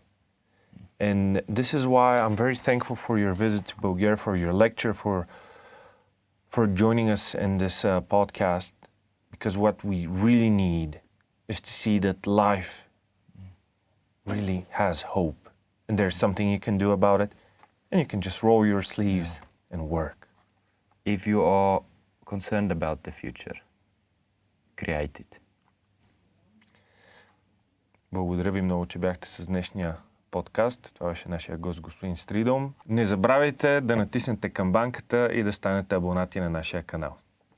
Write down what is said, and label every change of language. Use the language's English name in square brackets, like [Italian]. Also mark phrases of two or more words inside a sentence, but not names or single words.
[English] And this is why I'm very thankful for your visit to Bulgaria, for your lecture, for joining us in this podcast, because what we really need is to see that life really has hope, and there's something you can do about it, and you can just roll your sleeves and work. If you are concerned about the future, create it. [Bulgarian] Благодаря ви много, че бяхте с днешния подкаст. Това беше нашия гост, господин Стридом. Не забравяйте да натиснете камбанката и да станете абонати на нашия канал.